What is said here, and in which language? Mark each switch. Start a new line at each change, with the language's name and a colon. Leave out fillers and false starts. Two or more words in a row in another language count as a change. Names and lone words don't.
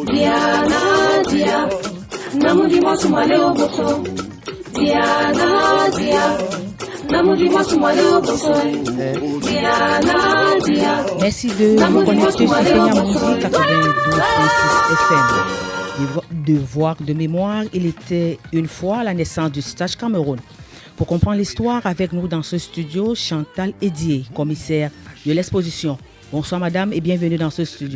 French: Dia, namudi masumaleo bosoy. Dia, namudi masumaleo bosoy. Dia. Merci de vous connecter sur Peñamundi 92.6 FM. Devoir de mémoire, il était une fois la naissance du stage Cameroun. Pour comprendre l'histoire, avec nous dans ce studio, Chantal Edier, commissaire de l'exposition. Bonsoir madame et bienvenue dans ce studio.